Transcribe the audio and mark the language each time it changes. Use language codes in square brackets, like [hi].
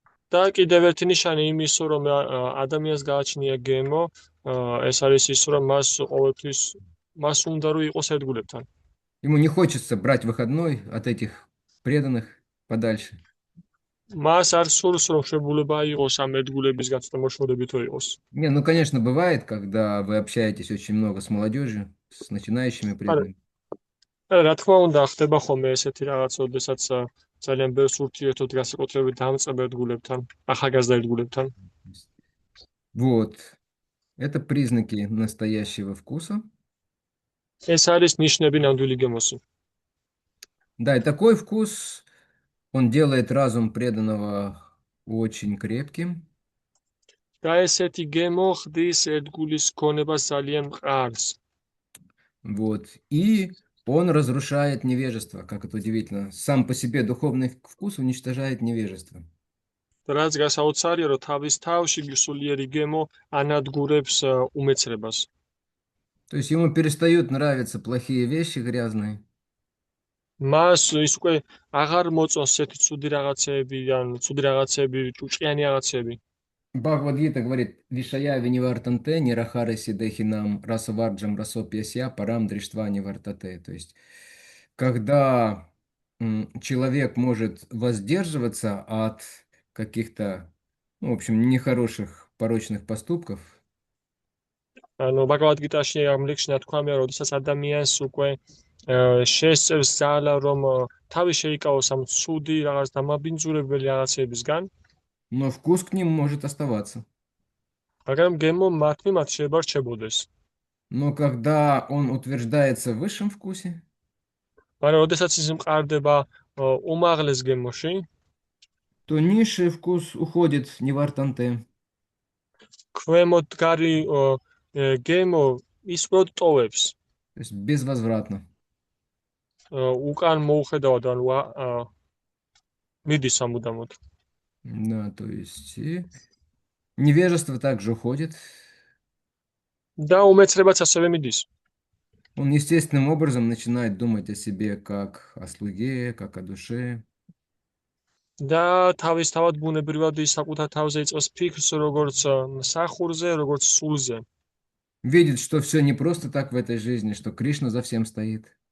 [ka] და კიდევ ერთი ნიშანი იმისო, რომ ადამიანს გააჩნია გემო, ეს არის ის, რომ მას უნდა რომ იყოს ერთგულებთან. [ru] Ему не хочется брать выходной от этих преданных подальше. [ka] მას არ სურს, რომ შეგულება იყოს ამ ერთგულებისგან და მოშორებითო იყოს. [ru] Не, ну, конечно, бывает, когда вы общаетесь очень много с молодежью, с начинающими преданными. [ka] რა თქმა უნდა, ხდება ხოლმე ესეთი რაღაც, ოდესაც ძალიან ბევრს ურთიერთობთ განსაკუთრებით დამწყებ ერთგულებთან, ახალგაზრდა ერთგულებთან. [ru] Вот. Это признаки настоящего вкуса. [ka] ეს არის ნიშნები ნამდვილი გემოსი. [ru] Да, и такой вкус, он делает разум преданного очень крепким. [ka] და ესეთი გემო ხდის ერთგულის გონებას ძალიან მყარს. [ru] Вот. И он разрушает невежество, как это удивительно. Сам по себе духовный вкус уничтожает невежество. [ka] რაც გასაოცარია, რომ თავის თავში სულიერი გემო ანადგურებს უმეცრებას. [ru] То есть ему перестают нравиться плохие вещи грязные. [ka] მას ის უკვე აღარ მოწონს ესეთი ცუდი რაღაცეები, ან ცუდი რაღაცეები, ჭუჭყიანი რაღაცეები. [ru] Бхагавад-гита говорит, [sa] Вишая винивартанте, нирахара сидехинам, расаварджам расопьяся, парам дриштвани вартате. [ru] То есть, когда человек может воздерживаться от каких-то, ну, в общем, нехороших, порочных поступков, [ka] ანუ ბაგავად გიტაში ამ ლექსში ნათქვამია, როდესაც ადამიანს უკვე შესწევს ძალა, რომ თავი შეიკავოს ამ ცუდი რაღაც დამაბინძურებელი რაღაცებისგან, [ru] но вкус к ним может оставаться. [ka] მაგრამ გემო მათ მიმართ შეიძლება რჩებოდეს. [ru] Но когда он утверждается в высшем вкусе, [ka] მაგრამ როდესაც ის მყარდება უმაღლეს გემოში, [ru] то низший вкус уходит нивартанте. [ka] ქვემოდგარი გემო ის უბრალოდ ტოვებს. [ru] То есть безвозвратно. [ka] უკან მოუხედავად, ანუ მიდის ამუდამოდ. [ru] Да, то есть и невежество также уходит. [ka] და უმეცრებაც ასევე მიდის. [ru] Он естественным образом начинает думать о себе как о слуге, как о душе. [ka] და თავისთავად ბუნებრივად ის საკუთარ თავზე იწვევს ფიქრს, როგორც მსახურზე, როგორც სულზე. [ru] Видит, что все не просто так в этой жизни, что Кришна за всем стоит.